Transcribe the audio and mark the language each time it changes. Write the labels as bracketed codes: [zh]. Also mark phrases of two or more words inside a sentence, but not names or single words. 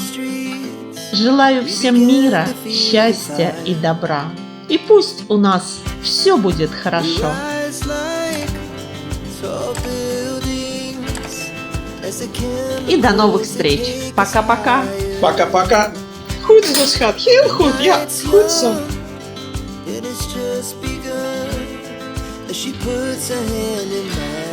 [ru] Желаю всем мира, счастья и добра. И пусть у нас все будет хорошо. И до новых встреч. Пока-пока. Пока-пока. [nl] Goed zo, schat. Heel goed. Ja, goed zo. [en] It has just begun as she puts her hand in mine.